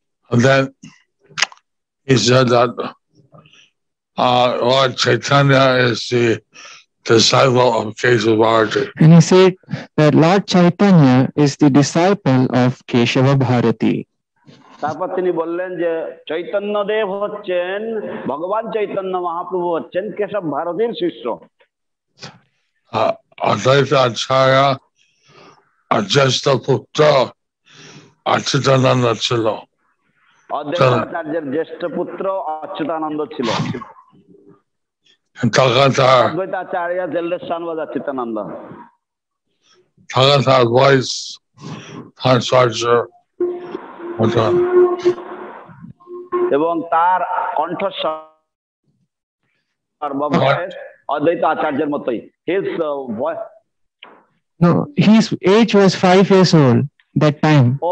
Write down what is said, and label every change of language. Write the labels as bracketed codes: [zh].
[en] And then he said that Lord Chaitanya is the disciple of Keshava Bharati. And he said that Lord Chaitanya is the disciple of Keshava Bharati. [bn] তারপর তিনি বললেন যে চৈতন্যদেব হচ্ছেন ভগবান চৈতন্য মহাপ্রভু হচ্ছেন কেশব ভারতীর শিষ্য। Advaita Acharya জ্যেষ্ঠ পুত্র অচ্যুতানন্দ ছিল। অদ্বৈত আচার্যের জ্যেষ্ঠ পুত্র অচ্যুতানন্দ ছিল। [en] Advaita Acharya's eldest son was Achyutananda. Ta's voice Consortia was on. [bn] এবং তার কণ্ঠস্বর বা ভয়েস অদ্বৈত আচার্যের মতোই। [en] His voice. No, his age was 5 years old that time.